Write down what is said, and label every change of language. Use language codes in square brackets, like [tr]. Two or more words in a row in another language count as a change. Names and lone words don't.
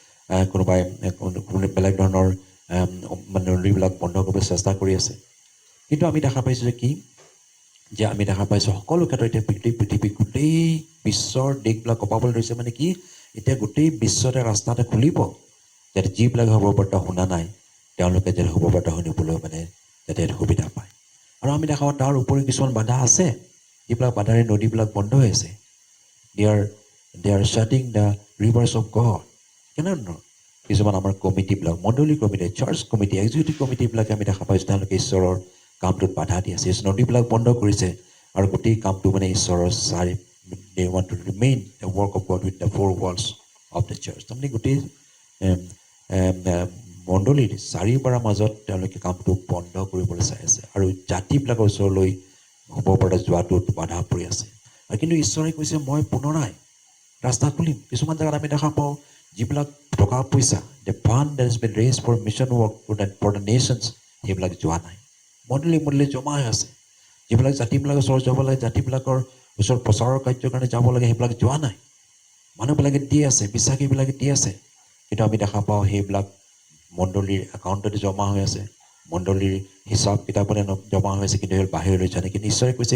[as] বেলেগ ধৰণৰ মানে নদীবিলাক বন্ধ কৰিবলৈ চেষ্টা কৰি আছে কিন্তু আমি দেখা পাইছোঁ যে কি যে আমি দেখা পাইছোঁ সকলো ক্ষেত্ৰত এতিয়া পৃথিৱী গোটেই বিশ্বৰ দেশবিলাক কপাবলৈ ধৰিছে মানে কি এতিয়া গোটেই বিশ্বতে ৰাস্তা এটা খুলিব যাতে যিবিলাক খবৰবাৰ্তা শুনা নাই তেওঁলোকে যাতে খবৰবাৰ্তা শুনিবলৈ মানে যাতে সুবিধা পায় আৰু আমি দেখা পাওঁ তাৰ উপৰি কিছুমান বাধা আছে যিবিলাক বাধাৰে নদীবিলাক বন্ধ হৈ আছে [en] they are shutting the rivers of God [as] কেনেধৰণৰ কিছুমান আমাৰ কমিটিবিলাক মণ্ডলী [en] committee church committee executive [as] কমিটিবিলাকে আমি দেখা পাইছোঁ তেওঁলোকে ঈশ্বৰৰ কামটোত বাধা দি আছে নদীবিলাক বন্ধ কৰিছে আৰু গোটেই কামটো মানে ঈশ্বৰৰ [en] they want to remain the work of God with the four walls of the church [as] তাৰমানে গোটেই মণ্ডলীৰ চাৰিওবাৰৰ মাজত তেওঁলোকে কামটো বন্ধ কৰিবলৈ চাই আছে আৰু জাতিবিলাকৰ ওচৰলৈ হ'ব পৰা যোৱাটোত বাধা পৰি আছে আৰু কিন্তু ঈশ্বৰে কৈছে মই পুনৰাই ৰাস্তা খুলিম কিছুমান জেগাত আমি দেখা পাওঁ যিবিলাক টকা পইচা [en] the fund that has been raised for mission work for the nations [as] সেইবিলাক যোৱা নাই মণ্ডলী জমা হৈ আছে যিবিলাক জাতিবিলাকৰ ওচৰত যাব লাগে জাতিবিলাকৰ ওচৰত প্ৰচাৰৰ কাৰ্যৰ কাৰণে যাব লাগে সেইবিলাক যোৱা নাই মানুহবিলাকে দি আছে বিশ্বাসীবিলাকে দি আছে কিন্তু আমি দেখা পাওঁ সেইবিলাক মণ্ডলীৰ একাউণ্টতে জমা হৈ আছে মণ্ডলীৰ হিচাপ কিতাপতে জমা হৈ আছে কিন্তু সেইবিলাক বাহিৰলৈ যোৱা নাই কিন্তু ঈশ্বৰে কৈছে